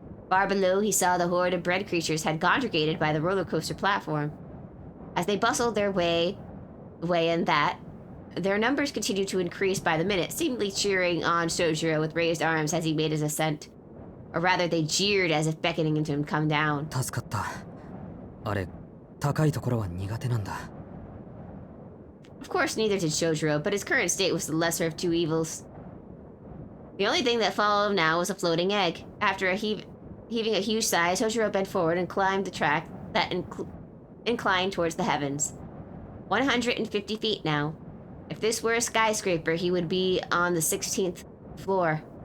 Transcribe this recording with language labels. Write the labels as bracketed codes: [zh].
[en] Far below, he saw the horde of bread creatures had congregated by the roller coaster platform. As they bustled their way in that, their numbers continued to increase by the minute, seemingly cheering on Shojiro with raised arms as he made his ascent. Or rather, they jeered as if beckoning him to come down. [ja] 助かった。あれ、高いところは苦手なんだ。 [en] Of course, neither did Shojiro, but his current state was the lesser of two evils. The only thing that followed him now was a floating egg. After heaving a huge sigh, Shojiro bent forward and climbed the track that inclined towards the heavens. 150 feet now. If this were a skyscraper, he would be on the 16th floor.